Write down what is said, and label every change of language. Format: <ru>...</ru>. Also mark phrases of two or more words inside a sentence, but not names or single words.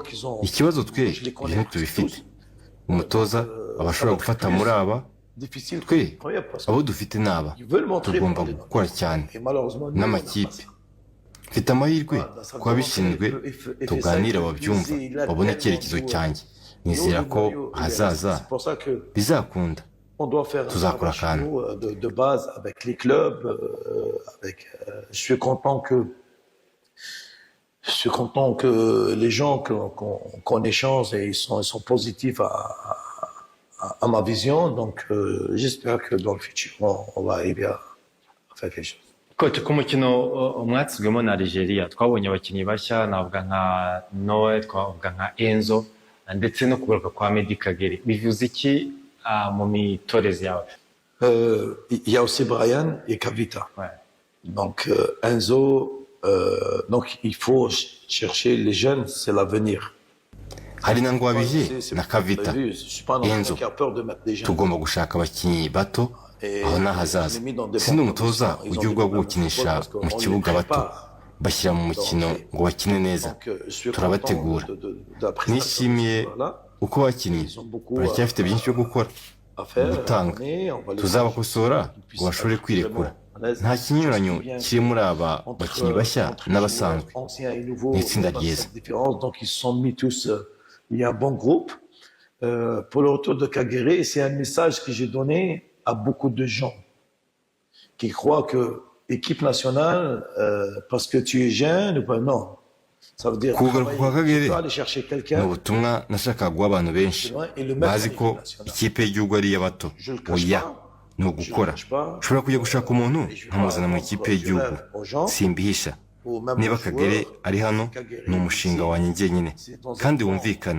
<rw>Ikibazo twe ibyo ntitubifite. Umutoza aba ashobora gufata muri aba, twe abo dufite ni aba. Tugomba gukora cyane n'amakipe. Mfite amahirwe kuba bishinzwe tuganira babyumva babone icyerekezo cyanjye. Nizera ko hazaza bizakunda, tuzakora akantu.</rw> <fr>De base avec les clubs, je suis content que les gens qu'on échange et ils sont positifs à ma vision, donc j'espère que dans le futur on va arriver à faire quelque chose.</fr> <rw>Coach, ku mukino mwatsinzwemo na Algeria twabonye abakinnyi bashya, navuga nka Noé, twavuga nka Enzo ndetse no kugaruka kwa Medi Kagere. Bivuze iki mu mitoreze yawe?</rw> <fr>Il y a aussi Brian et Kavita. Ouais. Donc Enzo, donc il faut chercher les jeunes, c'est l'avenir.</fr> <rw>Hari na Ngwabije na Kavita. Enzo, tugomba gushaka abakinnyi bato aho n'ahazaza. Sindi umutoza ujya gukinisha mu kibuga bato bashyira mu mukino ngo bakine neza. Turabategura. Nishimiye uko bakinnye, baracyafite byinshi byo gukora, gutanga. Tuzabakosora ngo bashobore kwirekura. Nta kinyuranyo kiri muri aba bakinnyi bashya n'abasanzwe. Ni itsinda ryiza.</rw> <fr>Donc ils sont mis tous, il y a un bon groupe. Pour le retour de Kagere, c'est un message que j'ai donné à beaucoup de gens qui croient que équipe nationale, parce que tu es jeune, non. Ça veut dire</fr> <rw>kugaruka kwa Kagere</rw> <fr>aller chercher quelqu'un.</fr> <rw>Ni ubutumwa nashakaga guha abantu benshi bazi ko ikipe y'igihugu ari iy'abato. Oya, ni ugukora. Ushobora kujya gushaka umuntu nkamuzana mu ikipe y'igihugu, simbihisha. Niba Kagere ari hano, ni umushinga wanjye njyenyine kandi wumvikana.</rw>